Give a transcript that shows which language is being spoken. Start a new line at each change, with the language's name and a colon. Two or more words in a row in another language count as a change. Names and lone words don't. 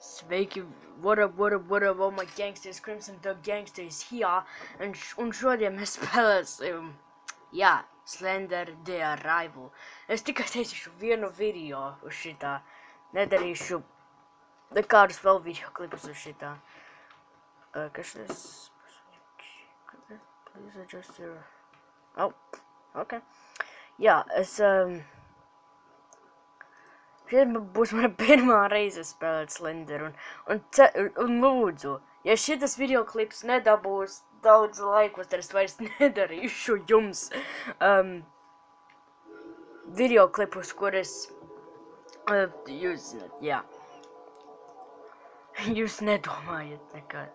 English: Sveiki, what up, all my gangsters, Crimson Dog Gangsters here,
Latvian: un šodien mēs spēlēsim, Slender The Arrival. Es tikai taisīšu vienu video uz šitā, nedarīšu nekādus vēl video klipus uz šitā. Kas tas?
English: Please adjust your... Oh, okay.
Latvian: Šeit būs mana pirmā reize spēlēt Slender, un lūdzu, ja šitas videoklips nedabūs daudz laikus, tad es vairs nedarīšu jums videoklipus, kuras jūs zināt, jūs nedomājat nekad.